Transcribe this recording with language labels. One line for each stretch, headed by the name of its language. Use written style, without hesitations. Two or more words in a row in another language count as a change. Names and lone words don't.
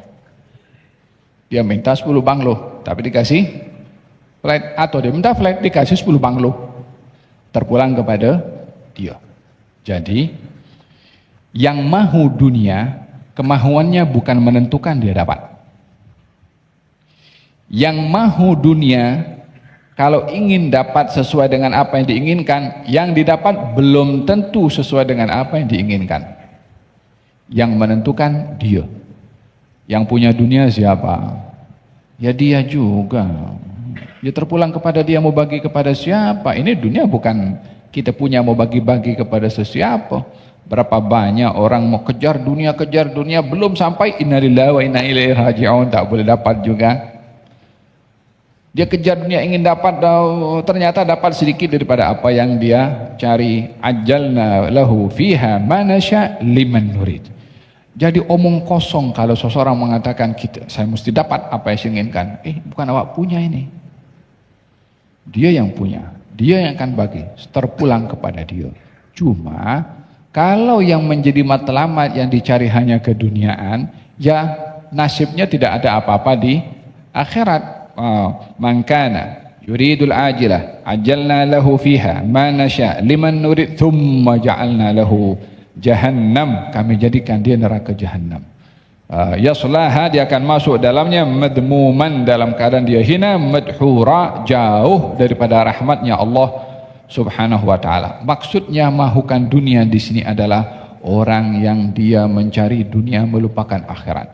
Malay: Dia minta 10 banglo, tapi dikasih flat, atau dia minta flat dikasih 10 banglo. Terpulang kepada dia. Jadi yang mahu dunia, kemahuannya bukan menentukan dia dapat. Yang mahu dunia, kalau ingin dapat sesuai dengan apa yang diinginkan, yang didapat belum tentu sesuai dengan apa yang diinginkan. Yang menentukan dia. Yang punya dunia siapa? Ya dia juga. Ya terpulang kepada dia, mau bagi kepada siapa. Ini dunia bukan kita punya mau bagi-bagi kepada sesiapa. Berapa banyak orang mau kejar dunia belum sampai
Arabic: إنا لله وإنا إليه راجعون,
Malay: tak boleh dapat juga. Dia kejar dunia ingin dapat, ternyata dapat sedikit daripada apa yang dia cari.
Arabic: عجلنا له فيها ما نشاء لمن نريد.
Malay: Jadi omong kosong kalau seseorang mengatakan saya mesti dapat apa yang saya inginkan. Bukan awak punya ini. Dia yang punya, dia yang akan bagi, terpulang kepada dia. Cuma kalau yang menjadi matlamat yang dicari hanya keduniaan, ya nasibnya tidak ada apa-apa di akhirat.
Arabic: من كان يريد العاجلة عجلنا له فيها ما نشاء لمن نريد ثم جعلنا له جهنم,
Malay: kami jadikan dia neraka jahannam. Yaslaha, dia akan masuk dalamnya, madmuman, dalam keadaan dia hina, madhura, jauh daripada rahmatnya Allah
Arabic: سبحانه وتعالى.
Malay: Maksudnya mahukan dunia di sini adalah orang yang dia mencari dunia melupakan akhirat.